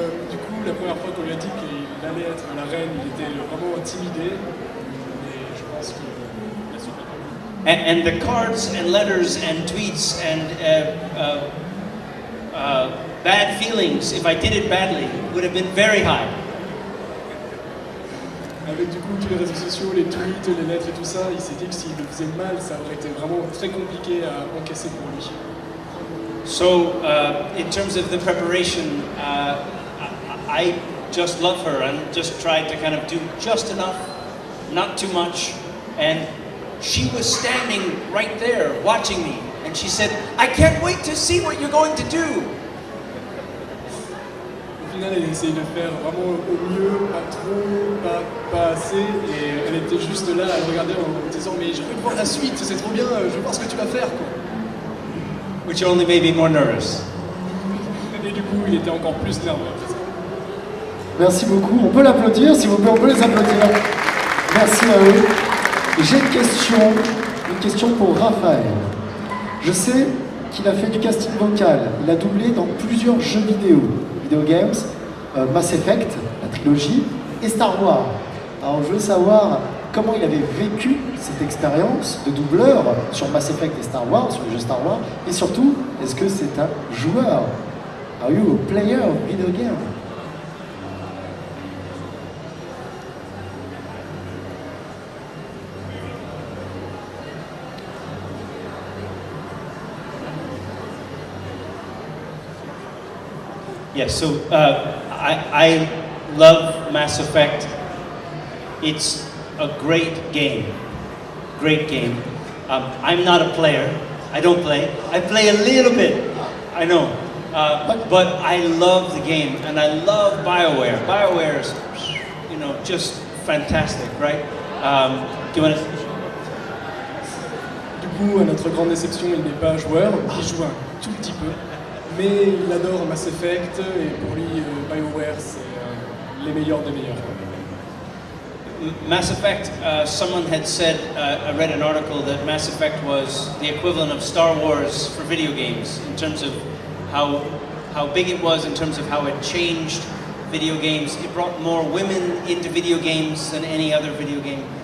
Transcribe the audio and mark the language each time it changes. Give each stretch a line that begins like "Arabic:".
French: Du coup, la première fois qu'on lui a dit qu'il allait être la reine, il était vraiment intimidé. Et je pense qu'il a su répondre.
English: And the cards and letters and tweets and bad feelings, if I did it badly, would have been very high.
French: Avec du coup tous les réseaux sociaux, les tweets, les lettres et tout ça, il s'est dit que s'il le faisait mal, ça aurait été vraiment très compliqué à encaisser pour lui.
English: So, in terms of the preparation, I just love her and just tried to kind of do just enough, not too much. And she was standing right there watching me, and she said, "I can't wait to see what you're going to do."
French: Au final, elle a essayé de faire vraiment au mieux, pas trop, pas assez, et elle était juste là à le regarder en disant mais j'ai envie de voir la suite, c'est trop bien, je veux voir ce que tu vas faire quoi.
English: Which only made me more nervous.
French: Et du coup, il était encore plus nerveux après ça. Merci beaucoup. On peut l'applaudir, s'il vous plaît, on peut les applaudir. Merci à eux. J'ai une question pour Raphaël. Je sais qu'il a fait du casting vocal. Il a doublé dans plusieurs jeux vidéo games, Mass Effect, la trilogie, et Star Wars. Alors je veux savoir comment il avait vécu cette expérience de doubleur sur Mass Effect et Star Wars, sur le jeu Star Wars, et surtout, est-ce que c'est un joueur?
English: Are you a player of video game? Yes, so I love Mass Effect. It's a great game. Great game. I'm not a player. I don't play. I play a little bit. I know. But I love the game, and I love BioWare. BioWare is, just fantastic, right? Do you want to?
French: coup, à notre grande déception, il n'est pas joueur, il joue un tout petit peu. Mais il adore Mass Effect et pour lui, BioWare, c'est les meilleurs des meilleurs.
English: Mass Effect, someone had said, I read an article that Mass Effect was the equivalent of Star Wars for video games in terms of how big it was, in terms of how it changed video games. It brought more women into video games than any other video game.